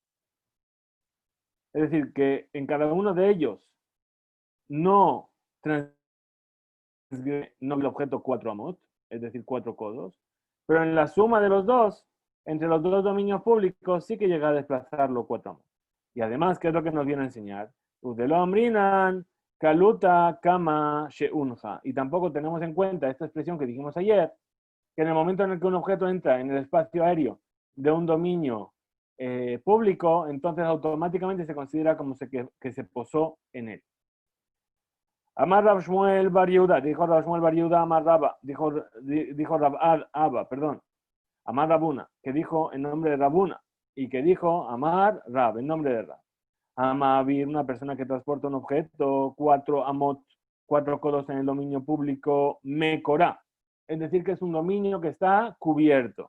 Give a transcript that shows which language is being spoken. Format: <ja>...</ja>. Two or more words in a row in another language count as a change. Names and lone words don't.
<es>Es decir, que en cada uno de ellos no el objeto 4 amot, es decir, 4 codos, pero en la suma de los dos, entre los dos dominios públicos, sí que llega a desplazarlo 4 amot. Y además, ¿qué es lo que nos viene a enseñar? Udelomrinan, kaluta, kama, sheunja. Y tampoco tenemos en cuenta esta expresión que dijimos ayer, que en el momento en el que un objeto entra en el espacio aéreo de un dominio público, entonces automáticamente se considera como que se posó en él. Amar Rab Shmuel Bar Yehuda, dijo Rab Shmuel Bar Yehuda, Amar Rabba, dijo Rab Abba, perdón, Amar Rabuna, que dijo en nombre de Rabuna, y que dijo Amar Rab, en nombre de Rab. Amavir, una persona que transporta un objeto, 4 amot, 4 codos en el dominio público, mekorá, es decir, que es un dominio que está cubierto.</es>